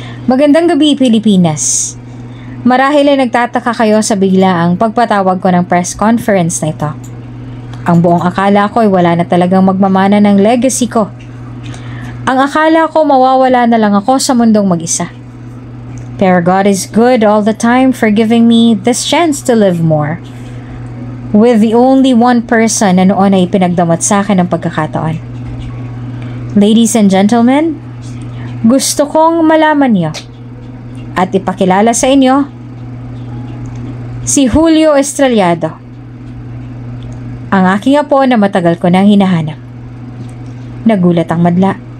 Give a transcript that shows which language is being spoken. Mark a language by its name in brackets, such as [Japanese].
[Filipino] Magandang gabi, Pilipinas. Marahil ay nagtataka kayo sa biglaang pagpatawag ko ng press conference na ito. Ang buong akala ko ay wala na talagang magmamana ng legacy ko. Ang akala ko mawawala na lang ako sa mundong mag-isa. [English] Pero God is good all the time for giving me this chance to live more. With the only one person [Filipino] na noon ay pinagdamot sa akin ng pagkakataon. [English] Ladies and gentlemen, [Filipino] gusto kong malaman niyo at ipakilala sa inyo si Julio Estrellado, ang aking apo na matagal ko nang hinahanap. Nagulat ang madla.